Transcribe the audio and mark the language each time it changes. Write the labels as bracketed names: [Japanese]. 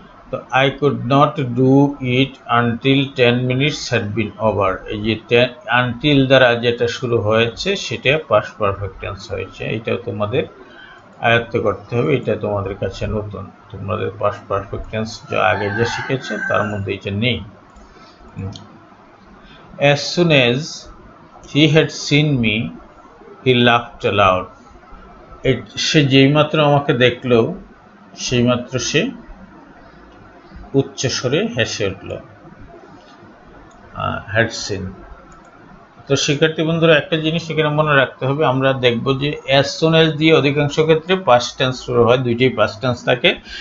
[Bangla] তো [English] I could not do it until 10 minutes had been over, [Bangla] এই যে until দ্বারা যেটা শুরু হয়েছে সেটা পাস্ট পারফেক্ট টেন্স হয়েছে। এটাও তোমাদের আয়ত্ত করতে হবে, এটা তোমাদের কাছে নতুন। তোমাদের পাস্ট পারফেক্ট টেন্স যা আগে যা শিখেছো তার মধ্যে এটা নেই। [English] As soon as he had seen me, he laughed aloud. [Bangla] সে যেই মাত্র আমাকে দেখলো সেই মাত্র সে উচ্চ স্বরে হেসে উঠল। had seen। তো শিক্ষার্থী বন্ধুরা একটা জিনিস এখানে মনে রাখতে হবে, আমরা দেখব যে as soon as দিয়ে অধিকাংশ ক্ষেত্রে পাস্ট টেন্স শুরু হয়, দুইটাই পাস্ট টেন্স থাকে।